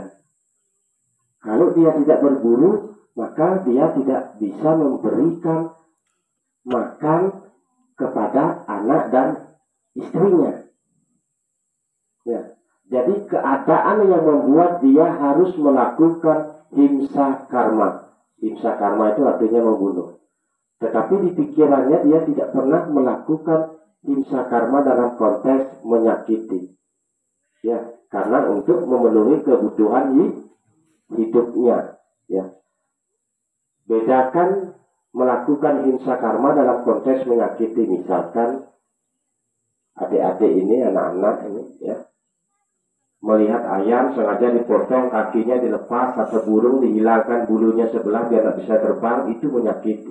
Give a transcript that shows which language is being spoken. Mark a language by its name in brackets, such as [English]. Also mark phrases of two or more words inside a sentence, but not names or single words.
[Indonesian] Kalau dia tidak berburu, maka dia tidak bisa memberikan makan kepada anak dan istrinya, ya. Jadi keadaan yang membuat dia harus melakukan [Sanskrit] himsa karma. Himsa karma [Indonesian] itu artinya membunuh. Tetapi di pikirannya dia tidak pernah melakukan [Sanskrit] himsa karma [Indonesian] dalam konteks menyakiti, ya, karena untuk memenuhi kebutuhan hidupnya, ya. Bedakan melakukan [Sanskrit] himsa karma [Indonesian] dalam konteks menyakiti, misalkan adik-adik ini, anak-anak ini ya, melihat ayam sengaja dipotong, kakinya dilepas, atau burung dihilangkan bulunya sebelah biar tidak bisa terbang, itu menyakiti.